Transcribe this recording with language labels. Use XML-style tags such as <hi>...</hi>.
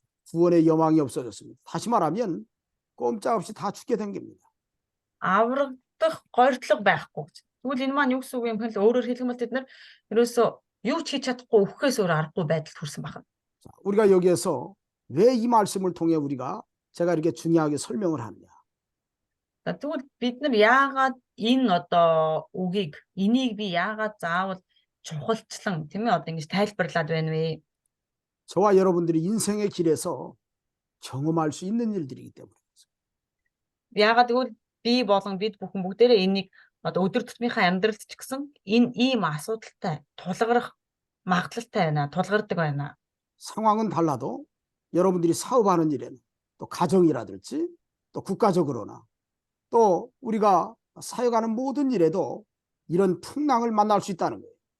<ko>구원의 여망이 없어졌습니다. 다시 말하면 꼼짝없이 다 죽게 된 겁니다.</ko> <mn>Аврагдах горьдлого байхгүй гэж. Тэгвэл энэ маань юу гэсэн үг юм бэ? Өөрөөр хэлэх юм бол тэд нар ерөөсөө юу ч хийж чадахгүй өхөхөөс өөр аргагүй байдалд хүрсэн байна.</mn> <ko>자, 우리가 여기에서 왜 이 말씀을 통해 제가 이렇게 중요하게 설명을 하느냐?</ko> <mn>Тэгвэл бид нар яагаад энэ одоо энийг би яагаад заавал чухалчлан тийм ээ одоо ингэж тайлбарлаад байна вэ?</mn> <ko>저와 여러분들이 인생의 길에서 경험할 수 있는 일들이기 때문에.</ko> <mn>Яагаад гэвэл би болон бид бүхэн бүгдээрээ энийг одоо өдөр тутмынхаа амьдралд ч гэсэн энэ ийм асуудалтай тулгарх магадлалтай байна, тулгардаг байна.</mn> <ko>상황은 달라도 여러분들이 사업하는 일에는 또 가정이라든지 또 국가적으로나 또 우리가 사역하는 모든 일에도 이런 풍랑을 만날 수 있다는 거예요.</ko>